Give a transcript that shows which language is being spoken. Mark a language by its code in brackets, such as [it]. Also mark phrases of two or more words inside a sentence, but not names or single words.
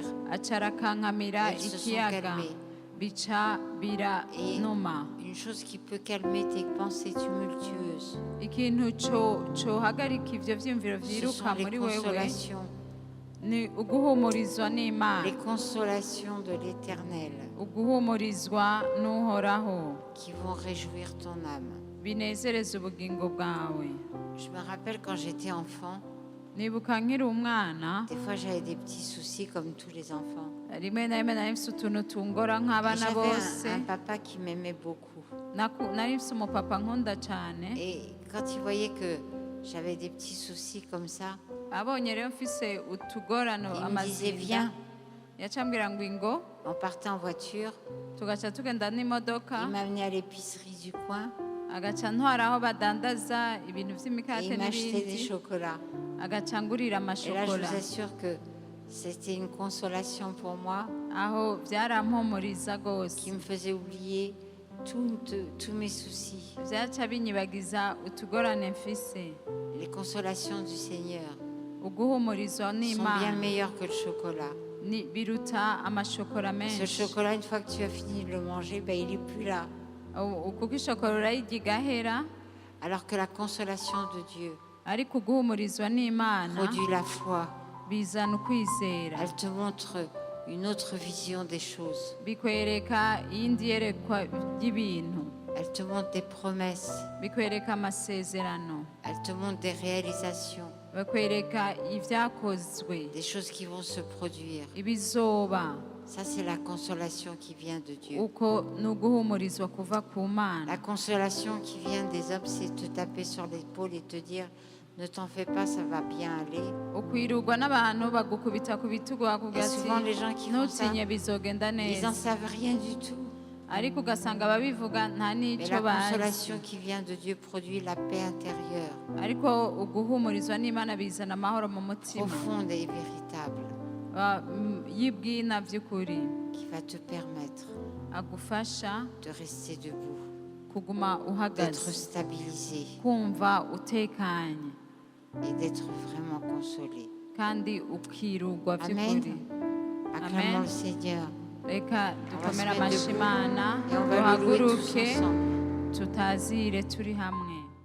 [rn] aca arakankamira [fr] Elles se sont [rn] ikiyaga, [fr] calmées. [rn] bica [fr] Et [rn] biranuma. [fr] une chose qui peut calmer tes pensées tumultueuses, [rn] Ikintu cohagarika ivyo vyiyumviro [fr] ce [rn] vyiruka [fr] sont les [rn] muri wewe [fr] consolations. [rn] ni uguhumurizwa n'Imana, [fr] Les consolations de l'Éternel [rn] uguhumurizwa n'uhoraho [fr] qui vont réjouir ton âme. [rn] binezereza ubugingo bwawe. [fr] Je me rappelle quand j'étais enfant, [rn] Nibuka nkiri umwana, [fr] des fois j'avais des petits soucis comme tous les enfants. [rn] rimwe na rimwe nari mfise utuntu tungora [fr] Et [rn] nk'abana bose. [fr] j'avais un papa qui m'aimait beaucoup. [rn] Nari mfise umupapa nkunda cane, [fr] Et quand il voyait que j'avais des petits soucis comme ça, [rn] abonye rero mfise utugorano [fr] il me disait [rn] amazinda, [fr] viens. [rn] yacambwira ngo ingo, [fr] On partait en voiture, [rn] tugaca tugenda n'imodoka, [fr] il m'amenait à l'épicerie du coin [rn] agaca ntwara aho badandaza ibintu [fr] et [rn] vy'imikate [fr] il m'achetait des [rn] n'ibindi, [fr] chocolats. [rn] agaca ngurira [fr] Et là, je [rn] amashokora. [fr] vous assure que c'était une consolation pour moi [rn] Aho vyarampumuriza gose, [fr] qui me faisait oublier tous mes soucis. [rn] vyaca binyibagiza utugorane mfise. [fr] Les consolations du Seigneur [rn] Uguhumurizwa [fr] sont bien [rn] n'Imana [fr] meilleures que le chocolat. [rn] biruta amashokora [fr] Ce [rn] menshi. [fr] chocolat, une fois que tu as fini de le manger, ben, il n'est plus là. [rn] Kuko ishokora urayirya igahera, [fr] Alors que la consolation de Dieu [rn] ariko uguhumurizwa n'Imana [fr] produit la foi. [rn] bizana ukwizera, [fr] Elle te montre une autre vision des choses. [rn] bikwereka iyindi yerekwa ry'ibintu, [fr] Elle te montre des promesses. [rn] bikwereka amasezerano, [fr] Elle te montre des réalisations, [rn] bakwereka ivyakozwe, [fr] des choses qui vont se produire. [rn] ibizoba. [fr] Ça, c'est la consolation qui vient de Dieu. [rn] Uko ni uguhumurizwa kuva ku Mana. [fr] La consolation qui vient des hommes, c'est te taper sur l'épaule et te dire, ne t'en fais pas, ça va bien aller. [rn] Ukwirurwa n'abantu bagukubita ku bitugu [fr] Et [rn] bakubwira ati [fr] souvent, les gens qui font ça, [rn] ntutinye bizogenda [fr] ils n'en [rn] neza, [fr] savent rien du tout. [rn] ariko ugasanga ababivuga nta [fr] Mais [rn] n'ico [fr] la [rn] bazi. [fr] consolation qui vient de Dieu produit la paix intérieure, [rn] Ariko uguhumurizwa n'Imana bizana amahoro mu mutima [fr] profonde et véritable, [rn] y'ibwina by'ukuri, [fr] qui va te permettre [rn] agufasha [fr] de rester debout, [rn] kuguma [fr] d'être [rn] uhagaze, [fr] stabilisé [rn] kumva utekanye, [fr] et d'être vraiment consolé. [rn] kandi ukirugwa Amen. by'ukuri. [fr] Acclamons Amen. le Seigneur. [rn] Reka [fr] On va se [rn] dukomere [fr] mettre [rn] amashyi [fr] debout [rn] Imana, [fr] et on va le louer tous [rn] duhaguruke [fr] ensemble. [rn] tutazire turi hamwe.